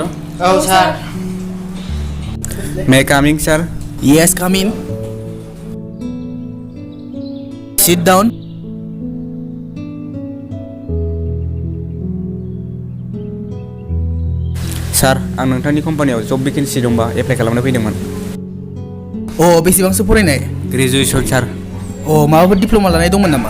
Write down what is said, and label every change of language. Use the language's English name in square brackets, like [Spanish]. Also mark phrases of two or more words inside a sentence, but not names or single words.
[Bodo] औ सार [English] May I coming, sir? Yes, come in. Sit down. [Bodo] सार आं नोंथांनि कम्पानियाव [English] job vacancy [Bodo] दंबा एप्लाइ खालामनो फैदोंमोन अ बेसेबांसो फरायनाय ग्रेजुवेसन सार अ माबाफोर डिप्ल'मा लानाय दंमोन नामा